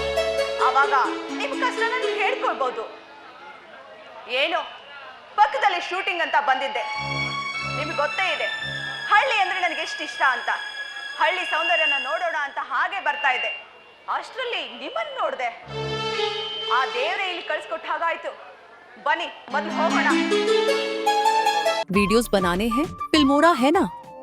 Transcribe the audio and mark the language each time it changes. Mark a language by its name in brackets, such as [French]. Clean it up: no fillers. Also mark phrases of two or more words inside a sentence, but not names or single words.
[Kannada] ಆವಾಗ ನಿಮ್ ಕಷ್ಟನ ನೀವು ಹೇಳ್ಕೊಳ್ಬಹುದು. ಏನೋ ಪಕ್ಕದಲ್ಲಿ ಶೂಟಿಂಗ್ ಅಂತ ಬಂದಿದ್ದೆ. ನಿಮ್ಗೆ ಗೊತ್ತೇ ಇದೆ ಹಳ್ಳಿ ಅಂದ್ರೆ ನನಗೆ ಎಷ್ಟು ಇಷ್ಟ ಅಂತ. ಹಳ್ಳಿ ಸೌಂದರ್ಯನ ನೋಡೋಣ ಅಂತ ಹಾಗೆ ಬರ್ತಾ ಇದೆ. ಅಷ್ಟರಲ್ಲಿ ನಿಮ್ಮನ್ನು ನೋಡ್ದೆ. ಆ ದೇವರೇ ಇಲ್ಲಿ ಕಳಿಸ್ಕೊಟ್ಟ ಹಾಗಾಯ್ತು. [Hindi] बनी मत हो बना। वीडियोस बनाने हैं फिल्मोरा है ना।